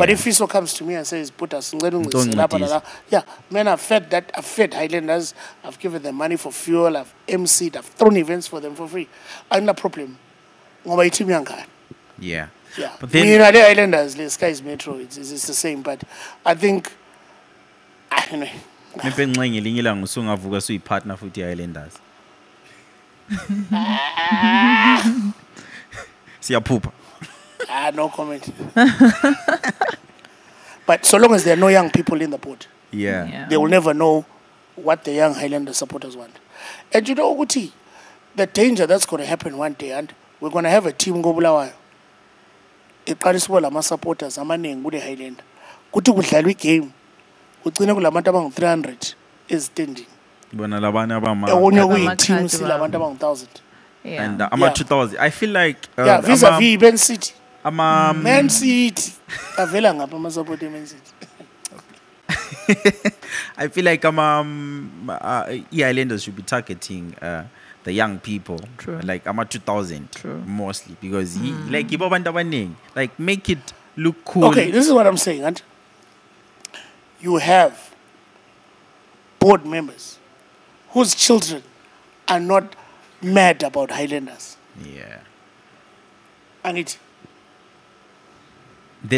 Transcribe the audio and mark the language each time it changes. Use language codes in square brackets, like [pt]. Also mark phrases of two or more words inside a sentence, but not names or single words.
[en] But if Fiso comes to me and says, put us, yeah, man, I've fed Highlanders, I've given them money for fuel, I've emceed, I've thrown events for them for free. I have no problem. Yeah. But then, we are the Highlanders, the Skyz Metro, it's the same. But I think Anyway. [nd] Maybe ngelinye ilanga usungavuka suyipartner futhi Highlanders. Siyaphupha. [en] No comment. But so long as there are no young people in the board, Yeah. they will never know what the young Highlander supporters want. And you know, Uguti, the danger that's going to happen one day, and we're going to have a team go Bulawayo. [nd] Iqaliswa lama supporters amaningi kule Highlander. Kuthi kudlalwa igame. Ugcine kulabantu abang 300 [en] is standing. [nd] Bona labanye abama Onye Abama kuyi-team [en] card [nd] silabantu abang 1000. [en] Yeah. and Yeah. 2000. I feel like Yeah, vis-a-vis Man City. [nd] ama Man City. Avela ngapha ama-support Man City. [en] I feel like Highlanders should be targeting the young people. True. Like 2000 True. mostly because like [nd] ibo abantu abaningi, [en] like make it look cool. Okay, this is what I'm saying. And you have board members whose children are not mad about Highlanders. Yeah. And it. Then